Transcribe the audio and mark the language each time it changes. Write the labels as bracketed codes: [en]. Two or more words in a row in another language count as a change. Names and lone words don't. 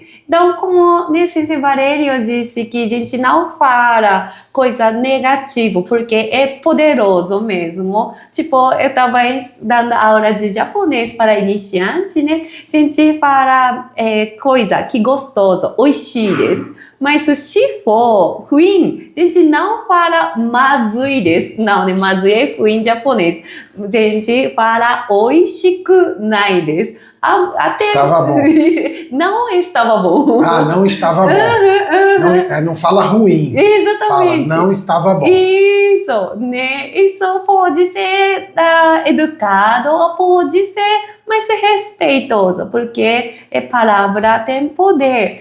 [pt] Então, como Sensei Valério disse que a gente não fala coisa negativa, porque é poderoso mesmo. Tipo, eu estava dando aula de japonês para iniciante, né? A gente fala coisa que gostoso, [ja] おいしいです. [pt] Mas se for ruim, a gente não fala [ja] まずいです. [pt] Não, né? Mazui é ruim em japonês. A gente fala [ja] おいしくないです. [pt] Até estava bom. Não estava bom. Não estava bom. Não fala ruim. Exatamente. Fala não estava bom. Isso, né? Isso pode ser educado ou pode ser mais respeitoso, porque a palavra tem poder.